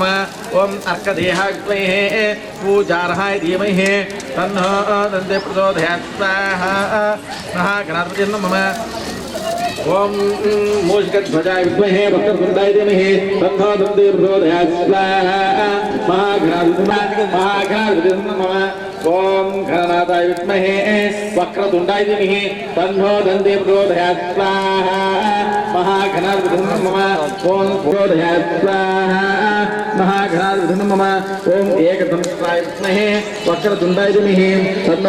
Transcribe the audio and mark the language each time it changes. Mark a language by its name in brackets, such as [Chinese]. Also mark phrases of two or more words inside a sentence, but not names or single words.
[Sanskrit] ఓం అర్కదేహాయ విద్మహే పూజార్హాయ ధీమహి తన్నో దంతే ప్రచోదయాత్ స్వాహా. మహాగణాధిపతి నమః. ఓం మూషికధ్వజాయ విద్మహే వక్రతుండాయ ధీమహి తన్నో దంతే ప్రచోదయాత్ స్వాహా. మహాగణాధిపతి నమః. ओम घननाथाय विद्महे वक्रतुंडाय धीमहि तन्नो दन्ति प्रचोदयात् स्वाहा महागणाधिपतये नमः ओम प्रचोदयात् स्वाहा महागणाधिपतये नमः ओम एकदन्ताय विद्महे वक्रतुंडाय धीमहि तन्नो